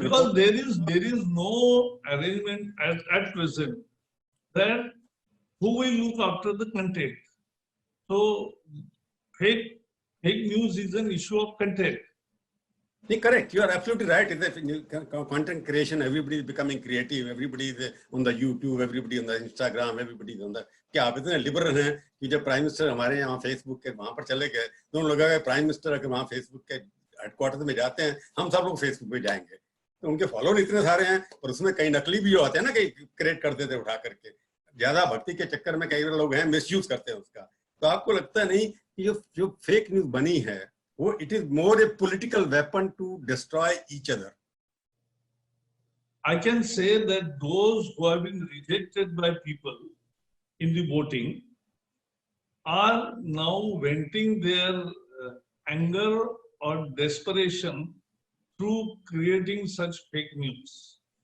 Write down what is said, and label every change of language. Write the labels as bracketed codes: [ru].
[en] because there is no arrangement at present that who will look after the content. So fake fake news is an issue of content. Correct. You are absolutely right. It's content creation. Everybody is becoming creative. Everybody is on the YouTube. Everybody on the Instagram. Everybody is on the. [hi] क्या आप इतने liberal हैं कि जब prime minister हमारे यहाँ Facebook के वहां पर चले गए तो उन लोगों का प्राइम मिनिस्टर अगर वहाँ फेसबुक के हेडक्वार्टर में जाते हैं हम सब लोग फेसबुक पे जाएंगे तो उनके फॉलोअर इतने सारे हैं और उसमें कई नकली भी होते हैं ना कई क्रिएट करते थे उठा करके ज्यादा भक्ति के चक्कर में कई लोग हैं मिसयूज करते हैं उसका तो आपको लगता नहीं कि जो फेक न्यूज बनी है वो [en] It is more a political weapon to destroy each other I can say that those who have been rejected by people in the voting are now venting their anger or desperation through creating such fake news.